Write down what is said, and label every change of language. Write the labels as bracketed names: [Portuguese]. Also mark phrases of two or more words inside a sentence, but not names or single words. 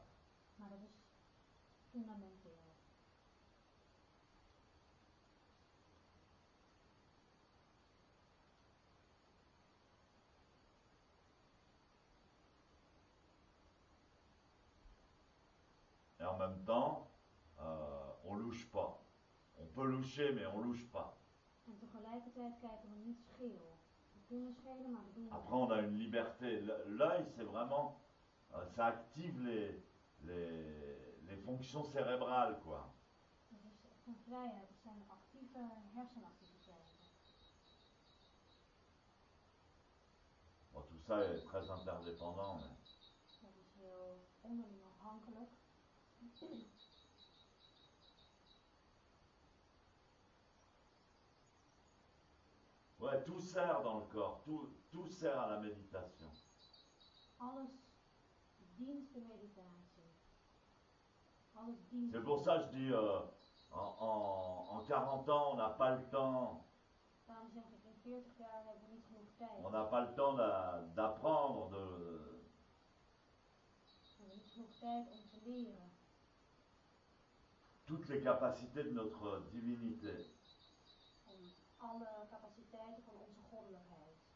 [Dutch] Maar dat is fundamenteel. [French] Et en même temps, on louche pas. On peut loucher, mais on louche pas. [Dutch] En tegelijkertijd kijken we niet scheel. We kunnen schelen, maar we doen [French] Après, het on a une liberté. L'œil, c'est vraiment, ça active les fonctions cérébrales, quoi. [Dutch] Het is echt een vrijheid, het zijn actieve hersenactiviteiten. [French] Bon, tout ça est très interdépendant, mais [Dutch] Dat is heel onderling afhankelijk. [French] ouais, tout sert dans le corps, tout sert à la méditation. [Dutch] Alles dient de meditatie. Alles dient. [French] C'est pour ça que je dis, en 40 ans, on n'a pas le temps. [Dutch] Daarom zeg ik, in 40 jaar hebben we niet genoeg tijd. [French] On n'a pas le temps d'apprendre, [Dutch] We hebben niet genoeg tijd om te leren. [French] toutes les capacités de notre divinité. [Dutch] Om alle capaciteiten van onze goddelijkheid.